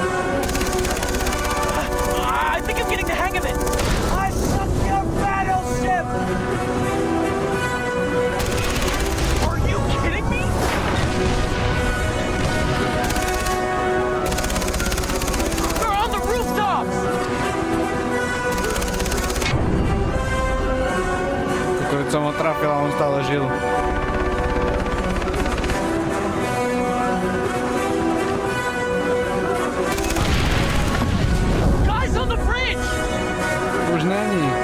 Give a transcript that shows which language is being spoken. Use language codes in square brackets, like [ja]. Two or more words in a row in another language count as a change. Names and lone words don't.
[en] I think I'm getting the hang of it! I sunk your battleship! Are you kidding me? They're on the rooftops! [sk] Kukurica mu trafila, on stále žil. [en] Guys on the bridge! [cs] Už už není.